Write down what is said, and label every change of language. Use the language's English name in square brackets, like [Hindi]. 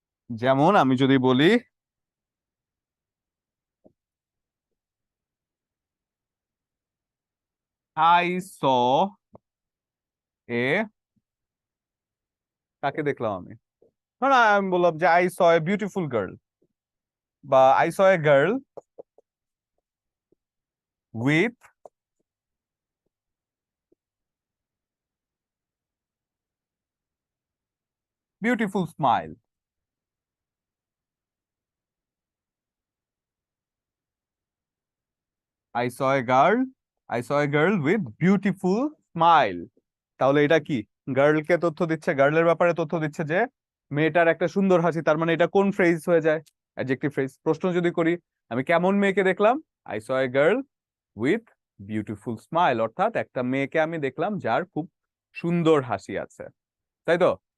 [Bangla] যেমন আমি যদি বলি [English] I saw a, [Bangla] কাকে দেখলাম আমি? না, আমি বললাম যে [English] I saw a beautiful girl, বা I saw a girl with beautiful smile. I saw a girl with beautiful smile. [Bangla] তাহলে এটা কি? গার্লকে তথ্য দিচ্ছে, গার্লের ব্যাপারে তথ্য দিচ্ছে যে মেয়েটার একটা সুন্দর হাসি। তার মানে এটা কোন ফ্রেজ হয়ে যায়? Adjective phrase. প্রশ্ন যদি করি আমি কেমন মেয়েকে দেখলাম? [English] I saw a girl with beautiful smile, [Bangla] অর্থাৎ একটা মেয়েকে আমি দেখলাম যার খুব সুন্দর হাসি আছে, তাই তো?